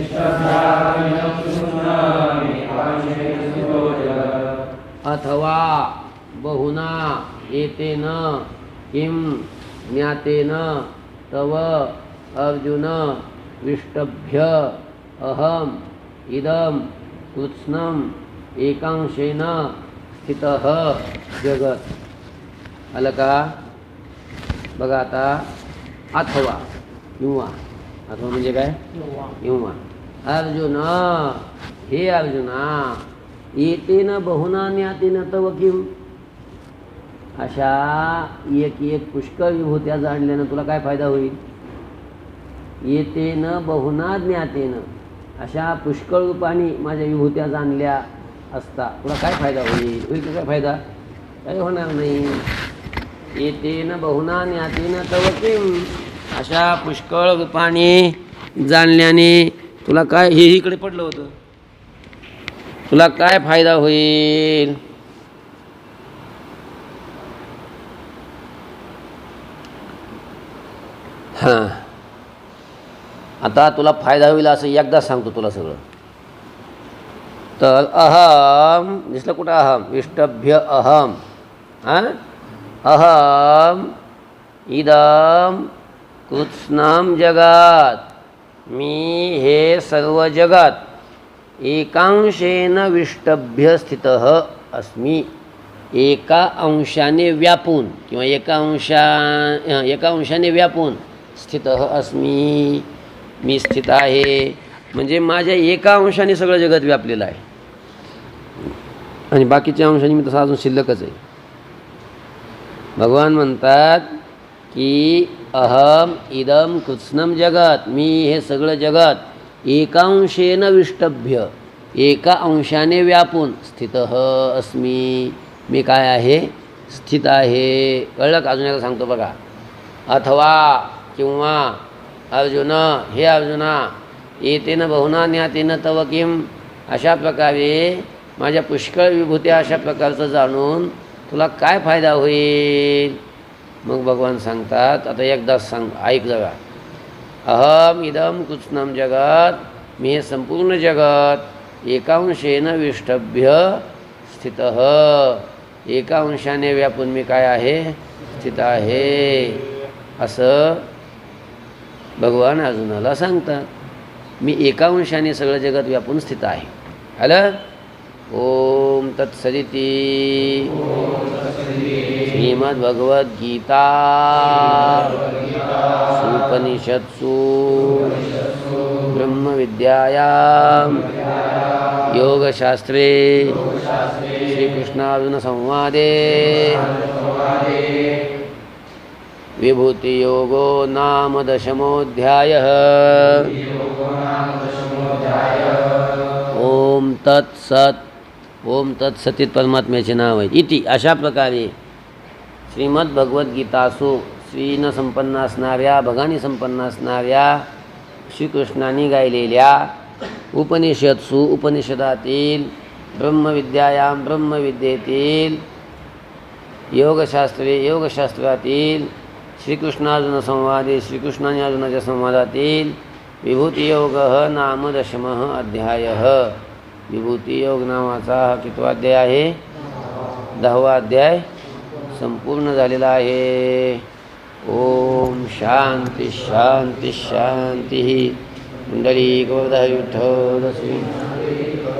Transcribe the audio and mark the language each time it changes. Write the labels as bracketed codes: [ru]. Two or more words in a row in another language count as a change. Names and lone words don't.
[sa] अथवा बहुना एतेन किं ज्ञातेन तव अर्जुन विष्टभ्य अहम इदं कृत्स्नम् एकांशेन स्थितः जगत्. [mr] आलं का? बघा आता. अथवा किंवा, अथवा म्हणजे काय? किंवा. अर्जुन, हे अर्जुना, [sa] एतेन बहुना ज्ञातेन तव किम, [mr] अशा एक एक पुष्कळ विभूत्या जाणल्यानं तुला काय फायदा होईल? [sa] येतेन बहुना ज्ञातेन, [mr] अशा पुष्कळ रूपाने माझ्या विभूत्या जाणल्या असता तुला काय फायदा होईल? होईल का काय फायदा? काही होणार नाही. [sa] येतेन बहुना ज्ञातेन तव किम, [mr] अशा पुष्कळ रूपाने जाणल्याने तुला काय, हे इकडे पडलं होतं, तुला काय फायदा होईल? हां, आता तुला फायदा होईल असं एकदा सांगतो तुला सगळं. तर अहम दिसलं कुठं? [sa] अहम विष्टभ्य अहम, हां, अहम इदम कृत्स्नम जगात, [mr] मी हे सर्व जगात [sa] एकांशेन विष्टभ्य स्थितः अस्मी, [mr] एका अंशाने व्यापून किंवा एका अंशाने व्यापून [sa] स्थितः अस्मी, [mr] मी स्थित आहे. म्हणजे माझ्या एका अंशाने सगळं जगत व्यापलेलं आहे आणि बाकीच्या अंशाने मी तसा अजून शिल्लकच आहे. भगवान म्हणतात की [sa] अहम इदम कृत्स्नम जगत, [mr] मी हे सगळं जगत [sa] एकांशेन विष्टभ्य, [mr] एका अंशाने व्यापून [sa] स्थितः अस्मी, [mr] मी काय आहे? स्थित आहे. कळलं का? अजून एकदा सांगतो बघा. अथवा किंवा अर्जुन, हे अर्जुना, [sa] एतेन बहुना ज्ञातेन तव किम, [mr] अशा प्रकारे माझ्या पुष्कळ विभूत्या अशा प्रकारचं जाणून तुला काय फायदा होईल? मग भगवान सांगतात, आता एकदाच सांग, ऐक जरा. [sa] अहम इदम कृत्स्नम जगत, [mr] मी हे संपूर्ण जगत [sa] एकांशेन विष्टभ्य स्थितः, [mr] एका अंशाने व्यापून मी काय आहे? स्थित आहे. असं भगवान अर्जुनाला सांगतात. मी एका अंशाने सगळं जगत व्यापून स्थित आहे. आलं? [sa] ओम तत्सदिती. श्रीमद्भगवद्गीता उपनिषत्सु ब्रह्मविद्यायां योगशास्त्रे श्रीकृष्णार्जुनसंवादे विभूतियोगो नाम 10मोऽध्यायः. ओम तत्सत्. [mr] ओम तत्सतीत परमात्म्याचे नाव आहे. इति अशा प्रकारे श्रीमद्भगवद्गीतासु श्रीनं संपन्न असणाऱ्या भगानी संपन्न असणाऱ्या श्रीकृष्णाने गायलेल्या उपनिषदसु उपनिषदातील ब्रह्मविद्यायाम ब्रह्मविद्येतील योगशास्त्रातील [sa] श्रीकृष्णार्जुन संवादे [mr] श्रीकृष्णाने अर्जुनाच्या संवादातील [sa] विभूतियोग नाम 10 अध्यायः. [mr] विभूतियोग नावाचा हा कितवा अध्याय आहे? 10वा अध्याय संपूर्ण झालेला आहे. [sa] ओम शांती शांती शांती. [mr] पुंडलीक वरदहरि विठ्ठल श्री